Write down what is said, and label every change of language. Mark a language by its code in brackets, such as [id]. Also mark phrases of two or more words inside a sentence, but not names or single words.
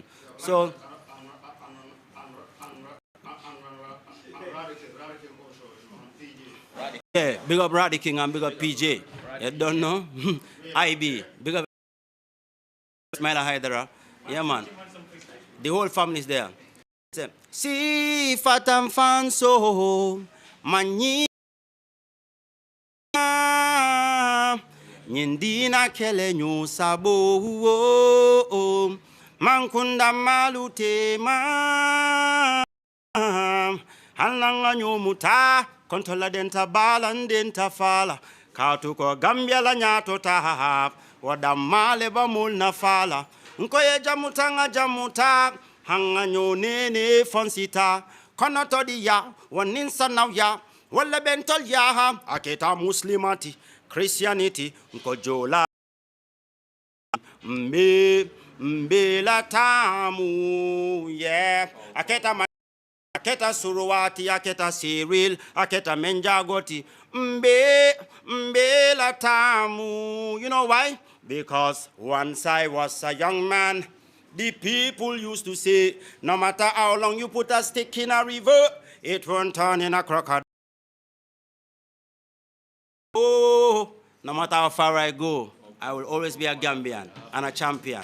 [en] So, yeah, big up Raddy King and big up PJ. You don't know? IB, big up Smaila Hydra. Yeah, man. The whole family is there. [man] Si fatam fanso manyi Nyindina kele nyu sabo mankunda malute ma halanga nyu muta kontola denta balan denta fala katuko Gambia la nyato ta wadamale ba mulna fala nkoye jamuta hanga nyu nene fonsita kono todi ya waninsa now ya wala bentol ya aketa muslimati Christianity nkojola mbela tamu yeah aketa suruwati aketa Cyril aketa menjagoti mbela tamu. [en] You know why? Because once I was a young man, the people used to say, no matter how long you put a stick in a river, it won't turn in a crocodile. Oh, no matter how far I go, I will always be a Gambian and a champion.